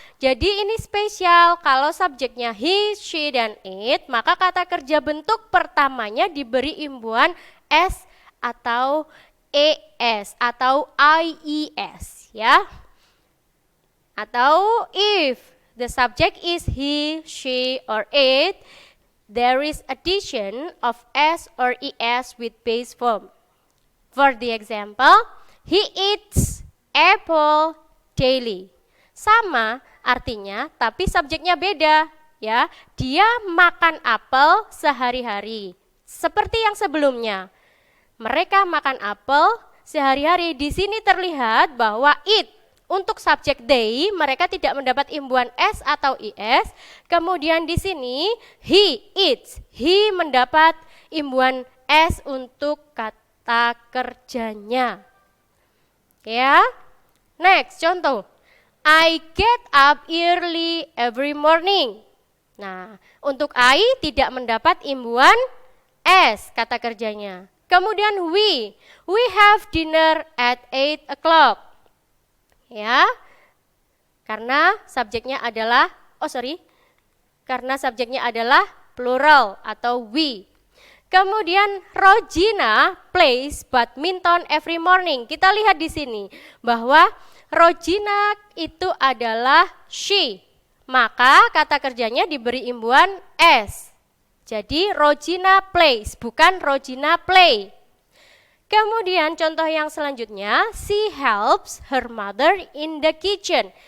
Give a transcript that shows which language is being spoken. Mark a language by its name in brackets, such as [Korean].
[Indonesian] Jadi ini spesial, kalau subjeknya he, she, dan it, maka kata kerja bentuk pertamanya diberi imbuhan s atau es atau ies ya. Atau [English] if the subject is he, she, or it, there is addition of s or es with base form. For the example, he eats apple daily. [Indonesian] Sama artinya, tapi subjeknya beda ya. Dia makan apel sehari-hari. Seperti yang sebelumnya. Mereka makan apel sehari-hari. Di sini terlihat bahwa it untuk subjek they, mereka tidak mendapat imbuhan s atau is. Kemudian di sini he eats, he mendapat imbuhan s untuk kata kerjanya. Ya. Next, contoh. [English] I get up early every morning. [Indonesian] Nah, untuk I tidak mendapat imbuhan s kata kerjanya. Kemudian [English] we have dinner at 8 o'clock. [Indonesian] Ya, karena subjeknya adalah, karena subjeknya adalah plural atau we. Kemudian [English] Rojina plays badminton every morning. [Indonesian] Kita lihat di sini bahwa Rojina itu adalah she. maka kata kerjanya diberi imbuhan S. Jadi Rogina plays, bukan Rogina play. Kemudian contoh yang selanjutnya, [English] she helps her mother in the kitchen.